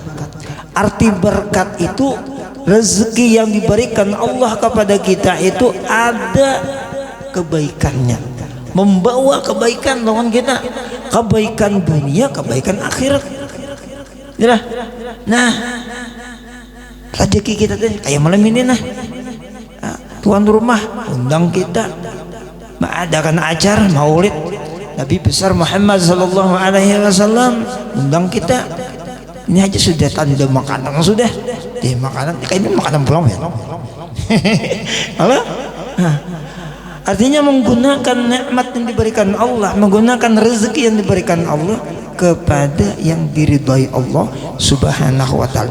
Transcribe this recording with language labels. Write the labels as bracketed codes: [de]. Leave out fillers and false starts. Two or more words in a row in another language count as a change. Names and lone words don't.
[bjn] Arti berkat itu rezeki yang diberikan Allah kepada kita itu ada kebaikannya, membawa kebaikan lawan kita, kebaikan dunia, kebaikan akhirat. Nah, rezeki kita tuh kayak malam ini tuan rumah undang kita mengadakan acara maulid Nabi besar Muhammad [ar] صلى الله عليه وسلم, [id] undang kita. [bjn] Ini aja sudah tanda makanan, sudah di makanan kayak ini makanan pulang ya. Halo? [id] Artinya menggunakan nikmat yang diberikan Allah, menggunakan rezeki yang diberikan Allah kepada yang diridhai Allah [ar] سبحانه وتعالى.